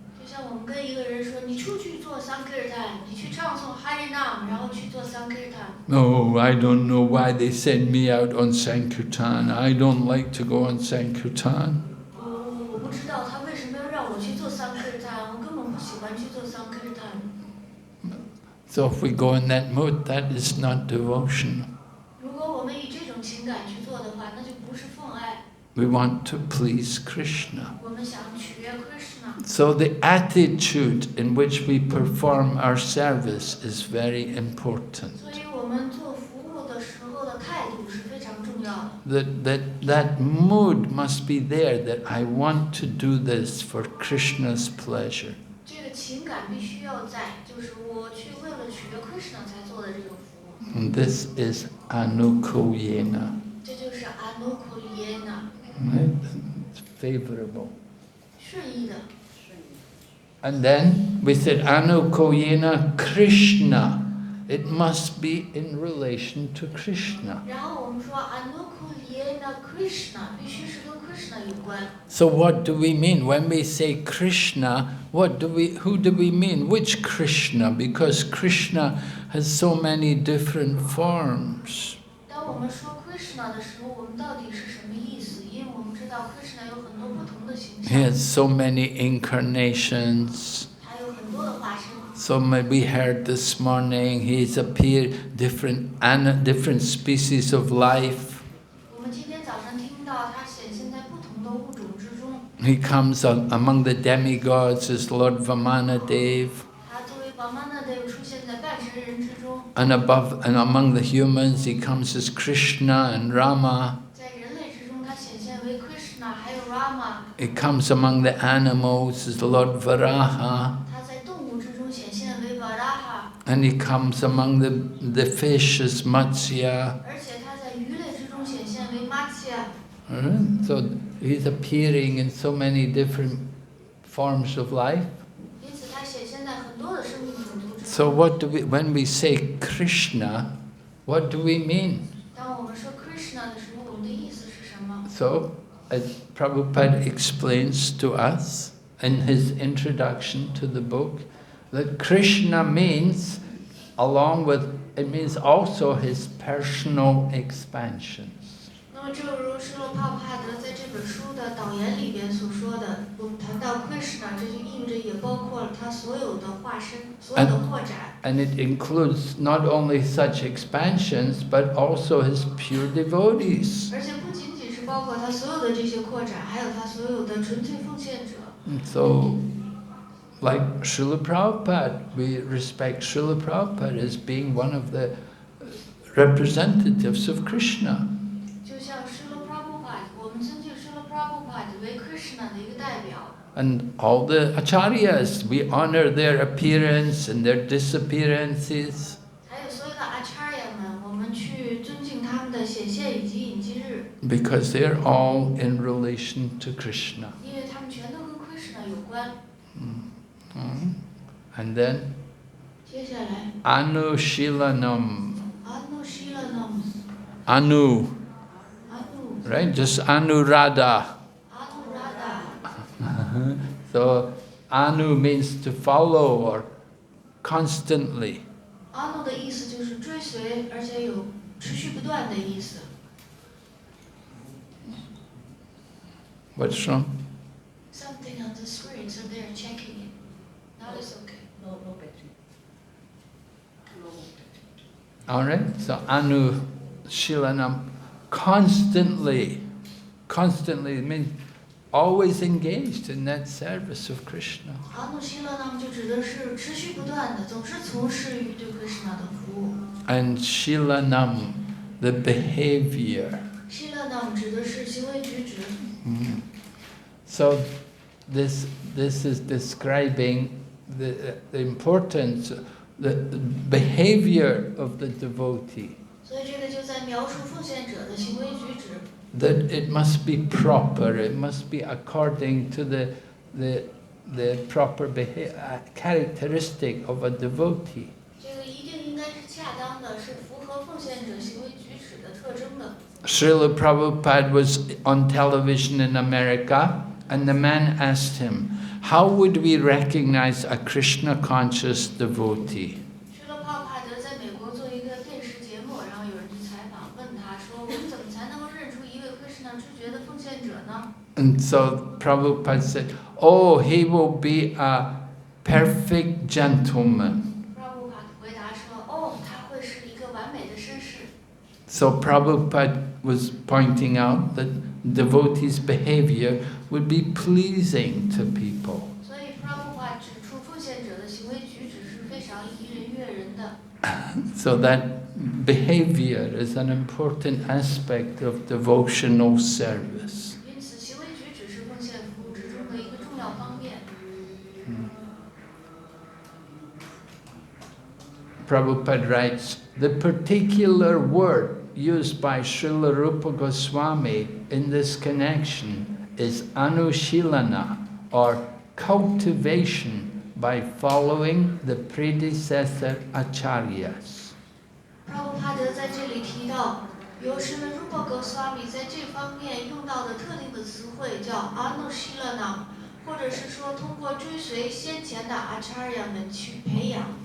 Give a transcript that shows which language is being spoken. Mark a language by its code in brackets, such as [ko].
[zh] 就像我们跟一个人说，你出去做 Sankirtan， 你去唱诵 Harinam， 然后去做 Sankirtan。 [en] No, I don't know why they send me out on Sankirtan. I don't like to go on Sankirtan. [zh] 我不知道他为什么要让我去做 Sankirtan， 我根本不喜欢去做 Sankirtan。 [en] So if we go in that mood, that is not devotion. [zh] 如果我们以这种情感去做的话，那就不是奉爱。 [en] We want to please Krishna. [zh] 我们想取悦 Krishna。 [en] So the attitude in which we perform our service is very important. [zh] 所以我们做服务的时候的态度是非常重要的。 [en] That mood must be there, that I want to do this for Krishna's pleasure. [zh] 这个情感必须要在，就是我去为了取悦 Krishna 才做的这个服务。 [en] And this is anukoyena. [zh] 这就是 anukoyena， [en] Right? It's favorable. [zh] 顺意的。 [en] And then we said anukoyena Krishna. It must be in relation to Krishna. [zh] 然后我们说 anukoyena Krishna 必须是跟 Krishna 有关。 [en] So what do we mean when we say Krishna? Who do we mean? Which Krishna? Because Krishna has so many different forms. [zh] 当我们说 Krishna 的时候，我们到底是什么意思？因为我们知道 Krishna 有很多不同的形 [en] He [zh] 象， [en] has so many incarnations. [zh] 还有很多的化身。 [en] So we heard this morning, he's appeared different species of life. [zh] 我们今天早上听到他显现在不同的物种之中。 [en] He comes among the demigods as Lord Vamanadev, [zh] 他作为 Vamanadev 出现在半神人之中， [en] and among the humans he comes as Krishna and Rama. [zh] 在人类之中他显现为 Krishna 还有 Rama， [en] He comes among the animals as Lord Varaha, [zh] 他在动物之中显现为 Varaha， [en] and he comes among the fish as Matsya. [zh] 而且他在鱼类之中显现为 Matsya。 [en] Alright? So he's appearing in so many different forms of life. [zh] 因此他显现在很多的生命种族之中。 [en] So when we say Krishna, what do we mean? [zh] 当我们说 Krishna 的时候，我们的意思是什么？ [en] So as Prabhupada explains to us in his introduction to the book, that Krishna means, it means also his personal expansions. [zh] 那么正如施罗帕帕德在这本书的导言里边所说的，我们谈到 Krishna， 这就意味着也包括了他所有的化身，所有的扩展。 [en] And it includes not only such expansions, but also his pure devotees. [zh] 而且不仅仅是包括他所有的这些扩展，还有他所有的纯粹奉献者。 [en] And so, like Srila Prabhupada, we respect Srila Prabhupada as being one of the representatives of Krishna. [zh] 就像施罗 Prabhupada， 我们尊敬施罗 Prabhupada 为 Krishna 的一个代表。 [en] And all the acharyas, we honor their appearance and their disappearances. [zh] 还有所有的 Acharya 们，我们去尊敬他们的显现以及隐基日， [en] Because they're all in relation to Krishna. [zh] 因为他们全都跟 Krishna 有关。 [en] And then, [zh] 接下来 [sa] Anushilanam. Anushilanam， Anu, Anu， [en] right? Just Anuradha. [sa] Anurada。 [en] So, Anu means to follow or constantly. [zh] Anu 的意思就是追随，而且有持续不断的意思。 [en] What's wrong? Something on the screen, so they're checking it. Now it's okay. No battery. All right, so Anu Shilanam, constantly means always engaged in that service of Krishna. [zh] 阿耨希勒那么就指的是持续不断的，总是从事于对 Krishna 的服务。 [en] And Shilanam, the behavior. [zh] 希勒那么指的是行为举止。 [en] So this is describing the importance, the behavior of the devotee. [zh] 所以这个就在描述奉献者的行为举止。 [en] That it must be proper, it must be according to the proper characteristic of a devotee. [zh] 这个一定应该是恰当的，是符合奉献者行为举止的特征的。 [en] Srila Prabhupada was on television in America, and the man asked him, how would we recognize a Krishna conscious devotee? [zh] 施勒帕帕德在美国做一个电视节目，然后有人去采访，问他说：“我们怎么才能够认出一位 Krishna 知觉的奉献者呢？” [en] And so Prabhupada said, oh, he will be a perfect gentleman. [zh] 帕布帕回答说：“哦，他会是一个完美的绅士。” [en] So Prabhupada was pointing out that devotees' behavior would be pleasing to people. [zh] 所以帕布帕指出奉献者的行为举止是非常宜人悦人的。 [en] So that behavior is an important aspect of devotional service. [zh] 因此，行为举止是奉献服务之中的一个重要方面。 [en] Prabhupada writes, the particular word used by Srila Rupa Goswami in this connection is anushilana, or cultivation by following the predecessor acharyas. [zh] 帕布帕德在这里提到，由施勒रूपा गोस्वामी在这方面用到的特定的词汇叫 anushilana， 或者是说通过追随先前的 acharya 们去培养。